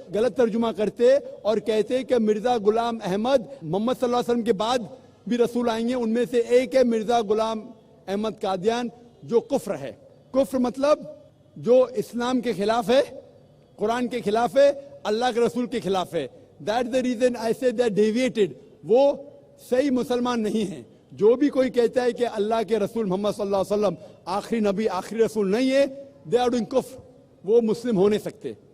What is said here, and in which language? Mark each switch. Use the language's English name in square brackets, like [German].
[Urdu] غلط ترجمہ کرتے اور کہتے ہیں کہ مرزا غلام احمد محمد صلی اللہ علیہ وسلم کے بعد بھی رسول آئیں گے. ان میں سے ایک ہے مرزا غلام احمد قادیان, جو کفر ہے. کفر مطلب جو اسلام کے خلاف ہے, قرآن کے خلاف ہے, اللہ کے رسول کے خلاف ہے. [English] That's the reason I say they are deviated. [Urdu] وہ صحیح مسلمان نہیں ہیں. جو بھی کوئی کہتا ہے کہ اللہ کے رسول محمد صلی اللہ علیہ وسلم آخری نبی آخری رسول نہیں ہے, [English] they are doing [Urdu] کفر, وہ مسلم ہو نہیں سکتے.